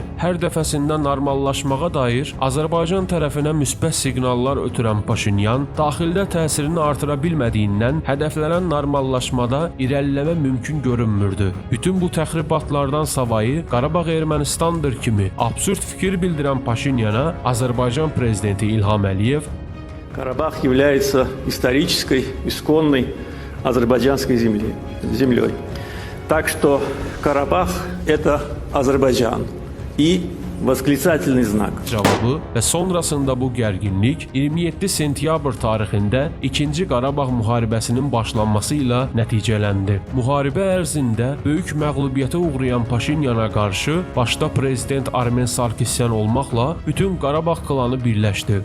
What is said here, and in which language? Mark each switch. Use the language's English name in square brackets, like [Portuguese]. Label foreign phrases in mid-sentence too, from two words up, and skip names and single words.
[Azerbaijani] Hər dəfəsində normallaşmağa dair Azərbaycan tərəfinə müsbət siqnallar ötürən Paşinyan daxildə təsirini artıra bilmədiyindən hədəflənən normallaşmada irəliləmə mümkün görünmürdü. Bütün bu təxribatlardan savayı Qarabağ Ermənistandır kimi absurd fikir bildirən Paşinyana Azərbaycan prezidenti İlham Əliyev [Russian] Карабах является исторической, исконной азербайджанской землей. Так что Карабах – это Азербайджан. И восклицательный знак. [Azerbaijani] Cavabı və sonrasında bu gərginlik 27 sentyabr tarixində 2-ci Qarabağ müharibəsinin başlanması ilə nəticələndi. Müharibə ərzində böyük məğlubiyyətə uğrayan Paşinyana qarşı başda prezident Armen Sarkisyan olmaqla bütün Qarabağ klanı birləşdi.